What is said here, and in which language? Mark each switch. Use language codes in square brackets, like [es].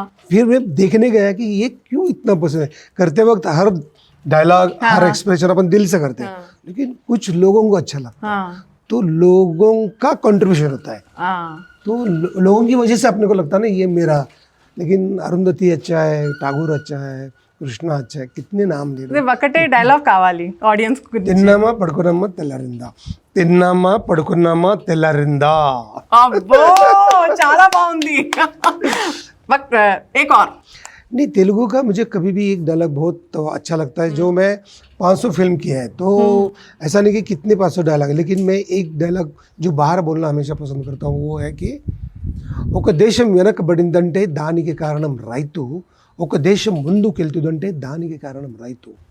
[hi] फिर मैं देखने गया कि ये क्यों इतना पसंद है. करते वक्त हर डायलॉग, हर एक्सप्रेशन अपन दिल से करते हैं, लेकिन कुछ लोगों को अच्छा लगता है, तो लोगों का कंट्रीब्यूशन होता है, तो लोगों की वजह से अपने को लगता है ना ये मेरा. लेकिन अरुंधति अच्छा है, ठाकुर अच्छा है, కృష్ణ अच्छा, कितने नाम ले रहे. [te] ఒకటే డైలాగ్ కావాలి ఆడియన్స్ కు. తిన్నామా పడుకున్నామా తెల్లారిందా, తిన్నామా పడుకున్నామా తెల్లారిందా. అబ్బో చాలా బాగుంది. [hi] बट एक और नहीं, तेलुगु का मुझे कभी भी एक डायलॉग बहुत तो अच्छा लगता है, जो मैं 500 फिल्म की है, तो ऐसा नहीं कि कितने 500 डायलॉग है, लेकिन मैं एक डायलॉग जो बाहर बोलना हमेशा पसंद करता हूँ, वो है कि [te] ఒక దేశం వెనకబడిందంటే దానికి కారణం రైతు, [hi] ఒక దేశం ముందుకెళ్తుందంటే దానికి కారణం రైతు.